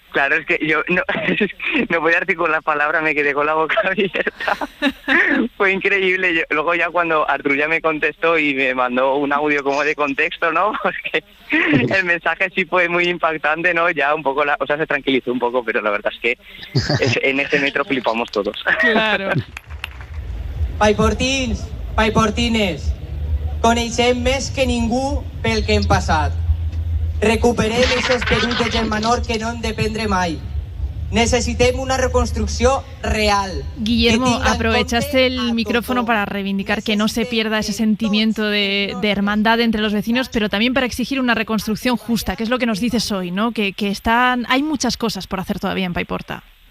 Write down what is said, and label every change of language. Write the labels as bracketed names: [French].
[Spanish] Claro, es que yo no podía articular palabra, me quedé con la boca abierta. Fue increíble. Luego ya cuando Artur ya me contestó y me mandó un audio como de contexto, ¿no? Porque el mensaje sí fue muy impactante, ¿no? Ya un poco, se tranquilizó un poco, pero la verdad es que en ese metro flipamos todos. Claro. [Catalan] Paiportins, paiportines, coneixem més que ningú pel que hem passat. Recuperem aquest esperit de germanor que no hem de prendre mai. Necesitem una reconstrucción real. [Spanish] Guillermo, aprovechaste el micrófono para reivindicar que no se pierda ese sentimiento de hermandad entre los vecinos, pero también para exigir una reconstrucción justa, que es lo que nos dices hoy, ¿no? Que hay muchas cosas por hacer todavía en Paiporta.